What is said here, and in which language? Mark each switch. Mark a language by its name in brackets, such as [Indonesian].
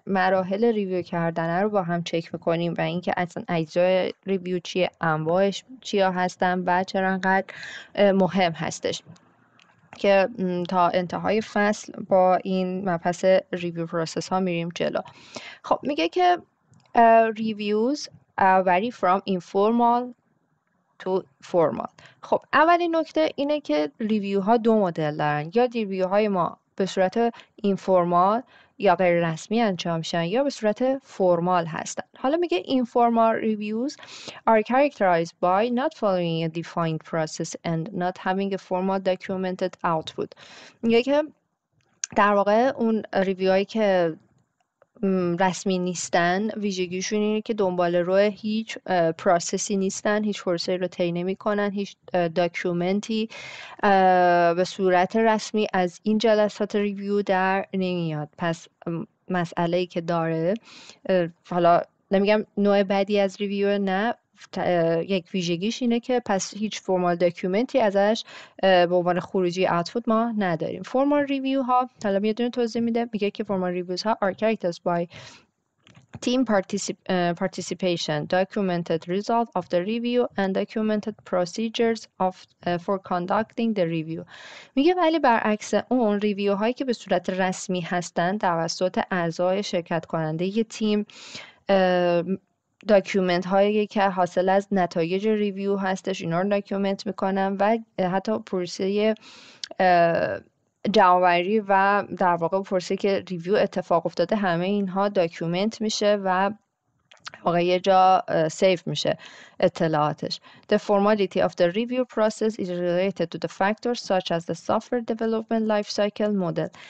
[Persian] مراحل ریویو کردنه رو با هم چک میکنیم و اینکه اصلا اجزای ریویو چیه، انواعش چیا هستن و چرا انقدر مهم هستش که تا انتهای فصل با این مبحث ریویو پروسس ها میریم جلو. خب میگه که [English] reviews vary from informal to formal. [Persian] خب اولین نکته اینه که ریویو ها دو مدل دارن، یا ریویو های ما به صورت اینفورمال یا غیر رسمی انجام میشن یا به صورت فرمال هستن. حالا میگه [English] informal reviews are characterized by not following a defined process and not having a formal documented output. [Persian] میگه که در واقع اون ریویوهایی که رسمی نیستن ویژگیشون اینه که دنبال روی هیچ پروسسی نیستن، هیچ پروسه‌ای رو طی نمی‌کنن، هیچ داکیومنتی به صورت رسمی از این جلسات ریویو در نمیاد. پس مسئله‌ای که داره، حالا نمیگم نوع بعدی از ریویو، نه، یک ویژگیش اینه که پس هیچ فرمال داکیومنتی ازش به عنوان خروجی آوتپوت ما نداریم. فرمال ریویو ها، حالا یه دونه توضیح میده، میگه که فرمال ریویوز ها [English] are characterized by team participation, documented result of the review and documented procedures for conducting the review. [Persian] میگه ولی برعکس اون ریویو هایی که به صورت رسمی هستند توسط اعضای شرکت کننده ی تیم، داکیومنت هایی که حاصل از نتایج ریویو هستش اینا رو داکیومنت میکنن و حتی پروسه جمع‌آوری و در واقع پروسه که ریویو اتفاق افتاده همه اینها داکیومنت میشه و واقعا یه جا سیف میشه اطلاعاتش. [English] The formality of the review process is related to the factors such as the software development life cycle model.